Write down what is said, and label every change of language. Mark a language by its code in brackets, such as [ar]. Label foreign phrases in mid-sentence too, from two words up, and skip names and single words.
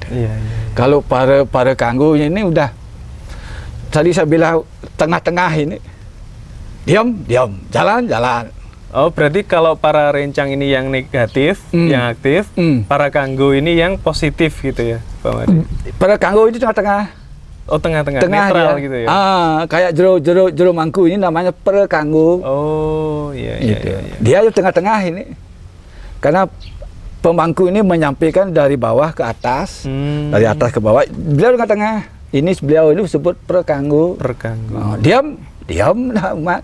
[id] Kalau [ban] para kanggo [id] ini udah, tadi saya bilang tengah-tengah ini, diam, jalan. Oh, berarti kalau [ban] para rencang [id] ini yang negatif, yang aktif, [ban] para kanggo [id] ini yang positif gitu ya, Pak Made? [ban] Para kanggo [id] itu tengah-tengah. Oh, tengah-tengah, netral dia. gitu ya? Kayak [ban] jero mangku [id] ini namanya [ban] para kanggo. [id] Oh, iya. Dia di tengah-tengah ini. Karena pemangku ini menyampaikan dari bawah ke atas, dari atas ke bawah. Beliau di tengah. Ini beliau ini disebut [ban] para kanggo. [id] Diam dah umat.